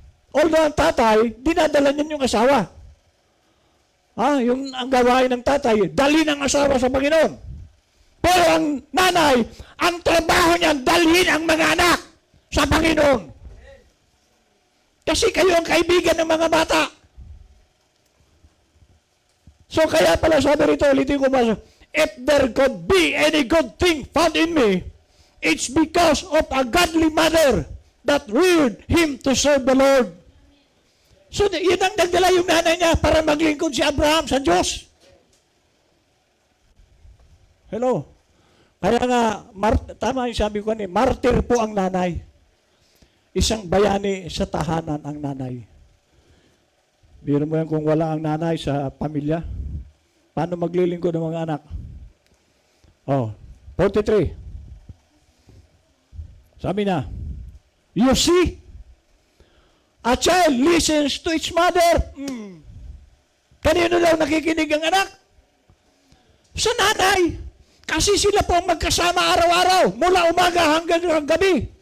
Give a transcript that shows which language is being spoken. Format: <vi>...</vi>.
<tl>Although ang tatay, dinadala niya yung asawa. Ang gawain ng tatay, dali ng asawa sa Panginoon. Pero ang nanay, ang trabaho niya, dalhin ang mga anak sa Panginoon. Kasi kayo ang kaibigan ng mga bata. So kaya pala sabi rito, ulitin ko ba,</tl> <en>if there could be any good thing found in me, it's because of a godly mother that reared him to serve the Lord.</en> <tl>So yun ang nagdala yung nanay niya para maglingkod si Abraham sa Diyos. Hello. Kaya nga, tama yung sabi ko martir po ang nanay. Isang bayani sa tahanan ang nanay. Biro mo yan kung wala ang nanay sa pamilya. Paano maglilingkod ng mga anak? 43. Sabi na,</tl> <en>you see, a child listens to its mother.</en> <tl>Kanino daw nakikinig ang anak? Sa nanay. Kasi sila po ang magkasama araw-araw, mula umaga hanggang gabi.</tl>